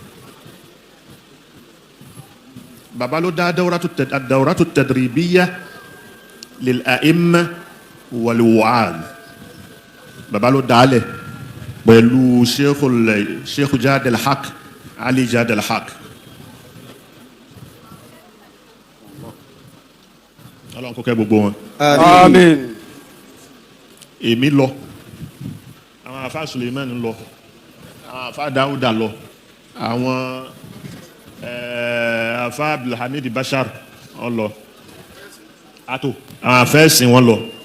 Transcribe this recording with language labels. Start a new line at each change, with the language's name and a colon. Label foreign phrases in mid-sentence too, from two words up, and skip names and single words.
Yoruba: bàbá ló dá
Arabic: الدورة التدريبية للأئمة والوعاظ
Yoruba: bàbá ló dá lẹ̀ pẹ̀lú sheikh Jad al-Haq Ali Jad al-Haq. ọlọ́run kó kẹ́ gbogbo wọn. Àmín. èmi lọ àwọn afa Suleiman lọ àwọn afa Dawuda lọ àwọn afa Abdulhamid Bashar wọn lọ ato àwọn afẹ́sìn wọn lọ